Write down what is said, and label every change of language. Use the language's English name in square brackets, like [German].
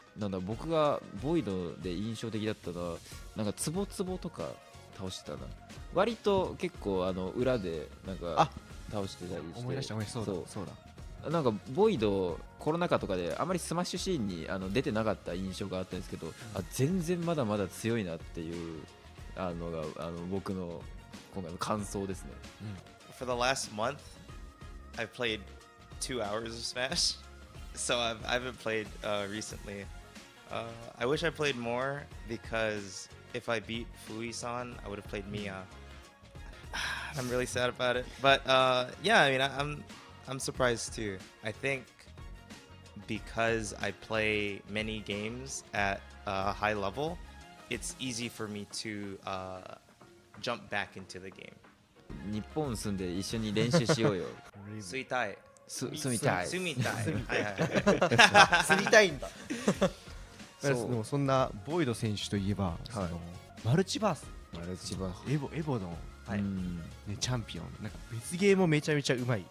[Japanese] なんだ僕がボイドで印象的だったのはなんかツボツボとか倒してたな割と結構裏でなんかあ倒してたりして思い出したそうだそうだなんかボイドコロナ禍とかであまりスマッシュシーンに出てなかった印象があったんですけど、全然まだまだ強いなっていうのが僕の今回の感想ですね。 [English] For the last month, I've played 2 hours of Smash. So I haven't played recently. I wish I played more because if I beat Fui-san, I would have played Mia. I'm really sad about it. But yeah, I mean, I'm surprised too. I think because I play many games at a high level, it's easy for me to jump back into the game. [Japanese] 日本住んで一緒に練習しようよ。住みたい。住みたい。住みたい。はいはいはい。釣りたいんだそうでもそんなボイド選手といえばそのマルチバースマルチバエボのはいうんねチャンピオンなんか別ゲームもめちゃめちゃうまい